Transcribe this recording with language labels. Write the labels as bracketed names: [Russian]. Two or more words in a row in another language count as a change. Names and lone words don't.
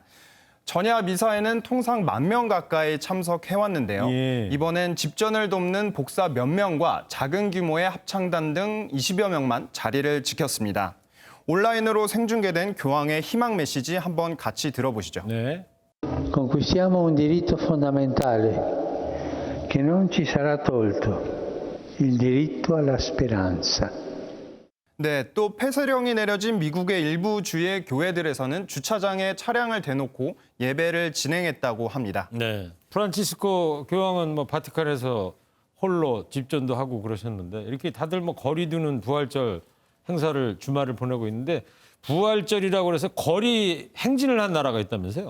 [Korean] 전야 미사에는 통상 10,000명 가까이 참석해왔는데요. 예. 이번엔 집전을 돕는 복사 몇 명과 작은 규모의 합창단 등 20여 명만 자리를 지켰습니다. 온라인으로 생중계된 교황의 희망 메시지 한번 같이 들어보시죠. 네. [Italian] Conquistiamo un diritto fondamentale che non ci sarà tolto, il diritto alla speranza. [Korean] 네, 또 폐쇄령이 내려진 미국의 일부 주의 교회들에서는 주차장에 차량을 대놓고 예배를 진행했다고 합니다. 네. 프란치스코 교황은 뭐 바티칸에서 홀로 집전도 하고 그러셨는데 이렇게 다들 뭐 거리 두는 부활절 행사를 주말을 보내고 있는데 부활절이라고 해서 거리 행진을 한 나라가 있다면서요?